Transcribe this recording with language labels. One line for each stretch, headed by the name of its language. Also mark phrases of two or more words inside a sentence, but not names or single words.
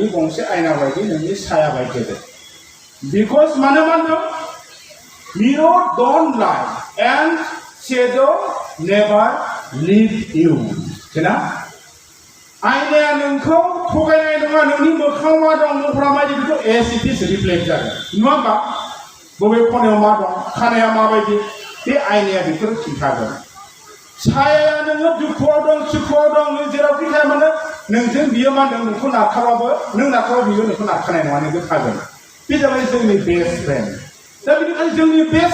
Bodo: गंसे आयना बायदि नोंनि साया बायदि बिकज मानो मा होनदों
English: mirror don't like and shadow never leave you
Bodo: ना आयनाया नोंखौ थगायनाय नङा नोंनि मोखाङाव मा दं महरा माबायदि बेखौ
English: as it is reflect
Bodo: जागोन नङा होमबा बबे खनायाव मा दं खानाया माबायदि बे आयनाया बेखौ खिन्थागोन सायाया नोङो दुखुआव दं सुखुआव दं नों जेरावखि थाया मानो नोंजों बियो मा होनदों नोंखौ नारखाबाबो नों नारखाबा बियो नोंखौ नारखानाय नङा नोंखौ थागोन बे जाबाय जोंनि
English: best friend
Bodo: दा बेनिखायनो जोंनि बेस्ट